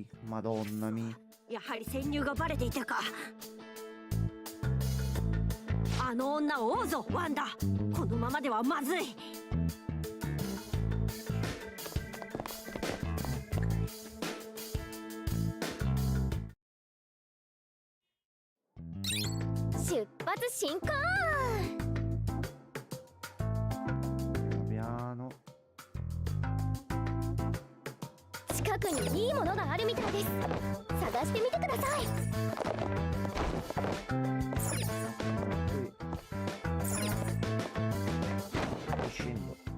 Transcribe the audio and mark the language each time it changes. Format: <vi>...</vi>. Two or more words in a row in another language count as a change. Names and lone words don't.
<it>Madonna mia.</it> <ja>やはり潜入がバレていたか。あの女を追うぞワンダ。このままではまずい。出発進行。</ja> <it>Piano.</it> <ja>近くにいいものがあるみたいです。探してみてください。</ja> <it>Qui. Scendo.</it>